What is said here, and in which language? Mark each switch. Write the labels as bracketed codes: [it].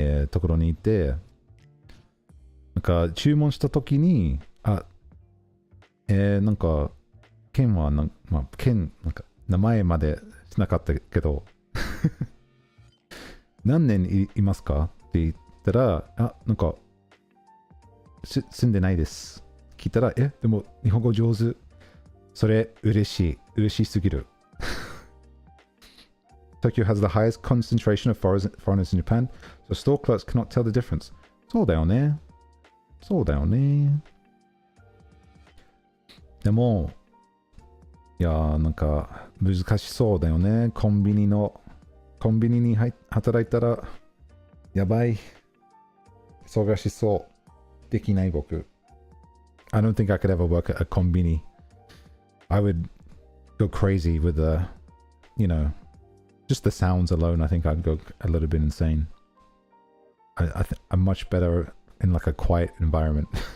[ja] ところに行って、なんか注文したときに、なんか、ケンはケン、なんか名前までしなかったけど、何年いますかって言ったら、なんか、住んでないです。聞いたら、でも日本語上手。それ嬉しすぎる。 [en] Tokyo has the highest concentration of foreigners in Japan, so store clerks cannot tell the difference. [ja] そうだよね。でも、いやーなんか難しそうだよね。コンビニに働いたらやばい。忙しそう。できない僕。 [en] I don't think I could ever work at a konbini. I would go crazy with just the sounds alone. I think I'd go a little bit insane. I'm much better in like a quiet environment.